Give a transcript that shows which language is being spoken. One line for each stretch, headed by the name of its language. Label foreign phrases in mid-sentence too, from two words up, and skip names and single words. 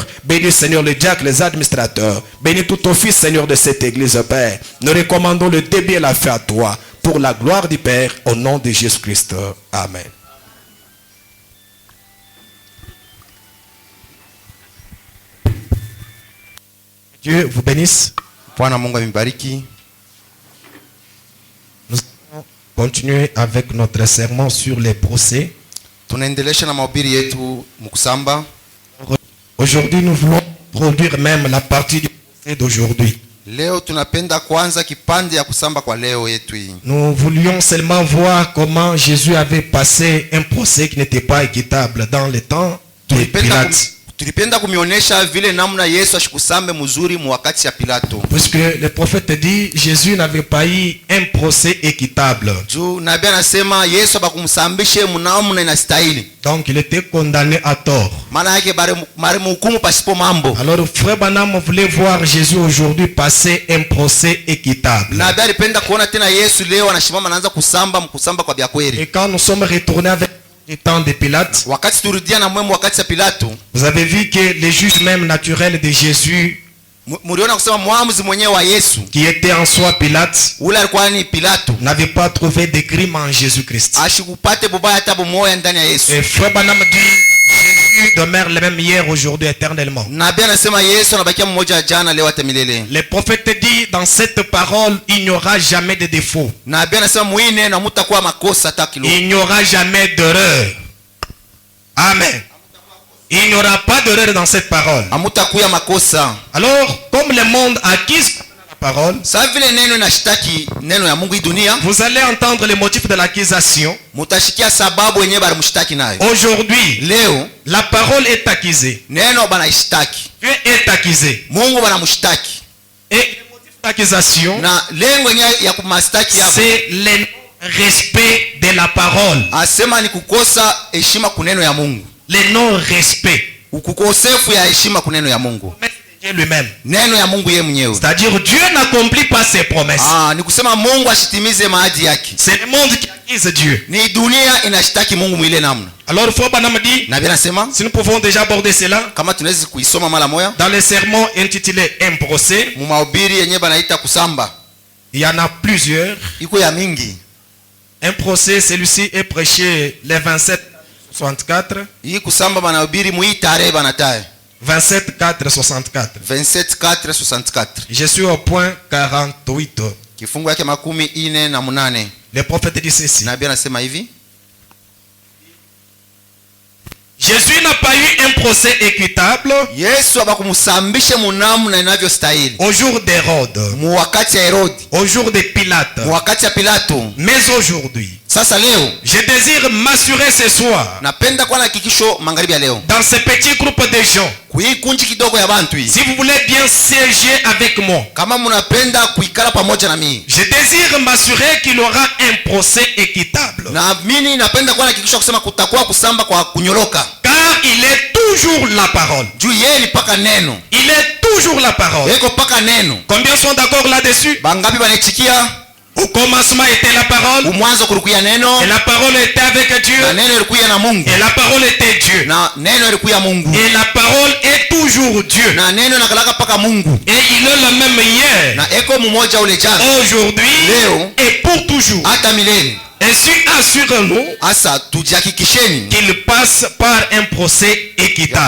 French: Bénis, Seigneur, les diacres, les administrateurs. Bénis tout ton fils, Seigneur, de cette église, Père. Nous recommandons le début et la fin à toi. Pour la gloire du Père. Au nom de Jésus-Christ. Amen. Dieu vous bénisse.
Swahili: Bwana Mungu amibariki.
French: Nous allons continuer avec notre sermon sur les procès.
Swahili: Tunaendelesha na mahubiri yetu mkusamba.
French: Aujourd'hui, nous voulons produire même la partie du procès d'aujourd'hui.
Swahili: Leo tunapenda kwanza kipande ya kusamba kwa leo yetu hii.
French: Nous voulions seulement voir comment Jésus avait passé un procès qui n'était pas équitable dans le temps de Pilate.
Swahili: Tulipenda kumionesha vile namna Yesu ashikusambe mzuri mu wakati ya Pilato.
French: Parce que le prophète dit Jésus n'avait pas eu un procès équitable.
Swahili: juu nabii anasema Yesu abakumsambishe mnamna inastahili.
French: Donc il était condamné à tort.
Swahili: Maana yake bari mhukumu pasipo mambo.
French: Alors frère Branham voulait voir Jésus aujourd'hui passer un procès équitable.
Swahili: Nabii alipenda kuona tena Yesu leo anashimama anaanza kusamba kwa vya kweli.
French: Et quand nous sommes retournés avec le temps de Pilate,
Swahili: Wakati turudia na mwemu wakati ya Pilato,
French: vous avez vu que les juges même naturels de Jésus,
Swahili: mliona kusema mwamuzi mwenyewe wa Yesu,
French: qui était en soi Pilate,
Swahili: ule alikuwa ni Pilato,
French: n'avait pas trouvé de crime en Jésus-Christ.
Swahili: ashikupate bubaya hata bumoya ndani ya Yesu.
French: Et frère Branham dit, Jésus demeure le même hier, aujourd'hui, éternellement.
Swahili: Nabii anasema Yesu anabakia mmoja jana leo hata milele.
French: Le prophète dit, dans cette parole, il n'y aura jamais de défaut.
Swahili: Nabii anasema muine na mutakuwa makosa hata kidogo.
French: Il n'y aura jamais d'erreur. Amen. Il n'y aura pas d'erreur dans cette parole.
Swahili: Hamutakuwa makosa.
French: Alors, comme le monde acquise la parole,
Swahili: Sasa vile neno inashtaki neno ya Mungu hii dunia,
French: vous allez entendre les motifs de l'accusation.
Swahili: mutashikia sababu wenyewe bali mshtaki nayo.
French: Aujourd'hui,
Swahili: Leo
French: la parole est accusée.
Swahili: neno banaishtaki.
French: Dieu est accusé.
Swahili: Mungu banamshtaki.
French: Et le motif d'accusation,
Swahili: Na lengo yenyewe ya kumastaki hapo,
French: c'est le respect de la parole.
Swahili: asema ni kukosa heshima kuneno ya Mungu.
French: Le non-respect.
Swahili: Ukukosefu ya heshima kuneno ya Mungu.
French: Dieu lui-même.
Swahili: Neno ya Mungu yeye mwenyewe.
French: C'est-à-dire Dieu n'accomplit pas ses promesses.
Swahili: Ni kusema Mungu ashitimize maadi yake.
French: C'est le monde qui accuse Dieu.
Swahili: Ni dunia inashtaki Mungu mwile namna.
French: Alors frère Branham dit,
Swahili: Na bien nasema
French: si nous pouvons déjà aborder cela,
Swahili: kama tunaweza kuisoma mara moja
French: dans le sermon intitulé Un procès,
Swahili: mu mahubiri yenyewe banaita kusamba.
French: il y en a plusieurs.
Swahili: Iko ya mingi.
French: Un procès, celui-ci est prêché le 27-64.
Swahili: Hii kusamba banahubiri mu hii tarehe banataye 27-4-64. 27:4-64.
French: Je suis au point 48.
Swahili: Kifungu yake 48.
French: Le prophète dit ceci.
Swahili: Nabii anasema hivi,
French: Jésus n'a pas eu un procès équitable
Swahili: Yesu abakumsambishe munamna inavyostahili.
French: au jour d'Hérode,
Swahili: Mu wakati ya Herodi,
French: au jour de Pilate.
Swahili: mu wakati ya Pilato.
French: Mais aujourd'hui,
Swahili: Sasa leo
French: je désire m'assurer ce soir,
Swahili: napenda kuwa na hakikisho magharibi ya leo,
French: dans ce petit groupe de gens,
Swahili: kuhii kunji kidogo ya bantu hii,
French: si vous voulez bien siéger avec moi,
Swahili: kama munapenda kuikala pamoja na mimi,
French: je désire m'assurer qu'il y aura un procès équitable.
Swahili: na mimi napenda kuwa na hakikisho kusema kutakuwa kusamba kwa kunyoroka,
French: Car il est toujours la parole.
Swahili: juu yeye ni paka neno,
French: Il est toujours la parole.
Swahili: yeko paka neno.
French: Combien sont d'accord là-dessus?
Swahili: Bangapi banaichikia?
French: Au commencement était la parole.
Swahili: Umwanzo kulikuya neno,
French: Et la parole était avec Dieu.
Swahili: na neno ilikuya na Mungu,
French: Et la parole était Dieu.
Swahili: na neno ilikuya Mungu,
French: Et la parole est toujours Dieu.
Swahili: na neno nakalaka paka Mungu,
French: Et il est le même hier,
Swahili: na eko mmoja ule jana,
French: aujourd'hui
Swahili: leo
French: et pour toujours.
Swahili: hata milele.
French: Ainsi assurons-nous
Swahili: Asa tujihakikisheni
French: qu'il passe par un procès
Swahili: ya
French: équitable.